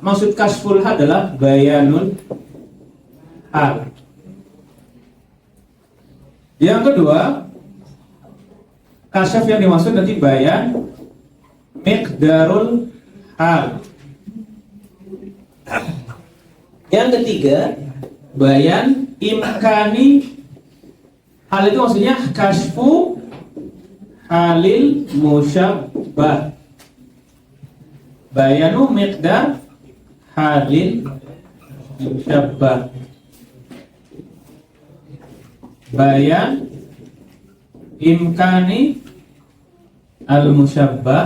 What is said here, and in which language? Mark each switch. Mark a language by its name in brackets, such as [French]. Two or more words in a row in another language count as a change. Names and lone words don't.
[Arabic] Maksud كشف الحال adalah بيان الحال. [Indonesian] Yang kedua, kasyaf yang dimaksud nanti [Arabic] بيان مقدار الحال. [Indonesian] Yang ketiga, [Arabic] بيان إمكان. [Indonesian] Hal itu maksudnya [Arabic] كشف حال المشبه. بيان مقدار حال المشبه. بيان إمكان المشبه.